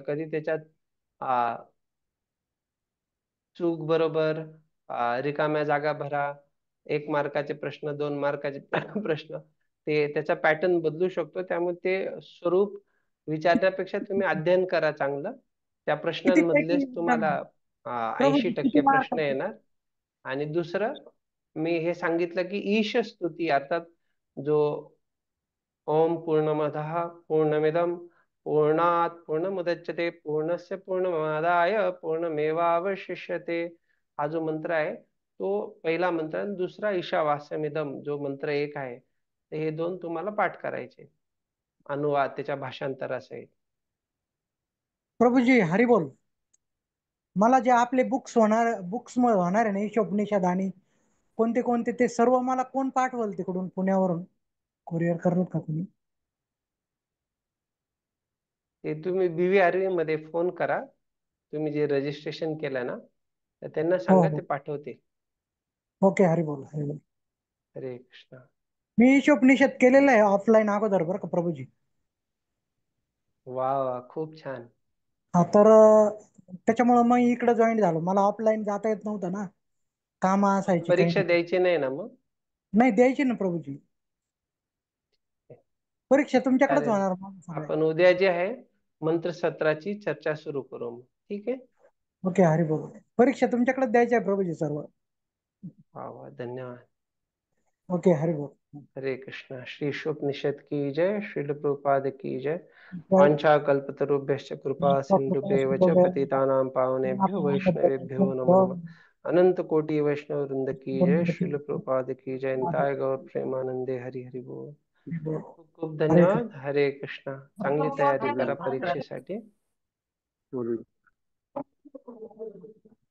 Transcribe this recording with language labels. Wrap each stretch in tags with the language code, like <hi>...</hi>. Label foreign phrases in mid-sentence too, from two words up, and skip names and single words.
<mr>कधी त्याच्यात चूक बरोबर, रिकाम्या जागा भरा, 1 मार्काचे प्रश्न, 2 मार्काचे प्रश्न, ते त्याचा पॅटर्न बदलू शकतो. त्यामुळे ते स्वरूप विचारण्यापेक्षा तुम्ही अध्ययन करा चांगलं. त्या किती पैकी प्रश्नांमधलेच तुम्हाला प्रभूजी 80% किती प्रश्न मार्क? येणार. आणि दुसरं, मी हे सांगितलं की ईश स्तुती, अर्थात जो</mr> <sa>ओम पूर्णमदः पूर्णमिदं पूर्णात् पूर्णमुदच्यते पूर्णस्य पूर्णमादाय पूर्णमेवावशिष्यते,</sa> <mr>हा जो मंत्र आहे तो पहिला मंत्र, आणि दुसरा ईशावास्यमिदं जो मंत्र 1 आहे, तर हे 2 तुम्हाला पाठ करायचे, अनुवाद त्याच्या भाषांतरासहित. प्रभूजी हरिबोल. मला जे आपले बुक्स होणार आहे ना, ईशोपनिषद आणि कोणते कोणते, ते सर्व मला कोण पाठवल तिकडून पुण्यावरून? कुरिअर करत का तुम्ही? ते तुम्ही BVRE मध्ये फोन करा, तुम्ही जे रजिस्ट्रेशन केलं ना, तर त्यांना हो सांगा, हो, ते पाठवते. ओके हरिबोल हरिबोल. हरे कृष्ण. मी ईशोपनिषद केलेलं आहे ऑफलाईन अगोदर बरं का प्रभूजी. वा वा, खूप छान. हा, तर त्याच्यामुळं मग इकडे जॉईन झालो. मला ऑफलाईन जाता येत नव्हतं ना, काम असायची काही परीक्षा ना. द्यायची नाही ना मग? नाही द्यायची ना प्रभूजी, परीक्षा तुमच्याकडेच चालेल, होणार मग सगळ्या. आपण उद्या जे आहे मंत्र सत्राची चर्चा सुरू करू मग. ठीक आहे. ओके हरिबोल. परीक्षा तुमच्याकडेच द्यायची आहे प्रभूजी सर्व. वा वा, धन्यवाद. ओके हरिबोल. हरे कृष्ण.</mr> <hi>श्री उपनिषद की जय. श्रील प्रभुपाद की जय.</hi> <sa>वाञ्छा कल्पतरुभ्यश्च कृपा सिन्धुभ्येव च पतितानां पावनेभ्यो वैष्णवेभ्यो नमो नमः.</sa> <hi>अनंत कोटि वैष्णव वृंद की जय. श्रील प्रभुपाद की जय.</hi> <bn>निताय गौर प्रेमानंदे. हरि हरि बोल.</bn> <mr>खूप खूप हरे धन्यवाद. हरे कृष्ण. चांगली तयारी करा परीक्षेसाठी. कृष्ण.</mr>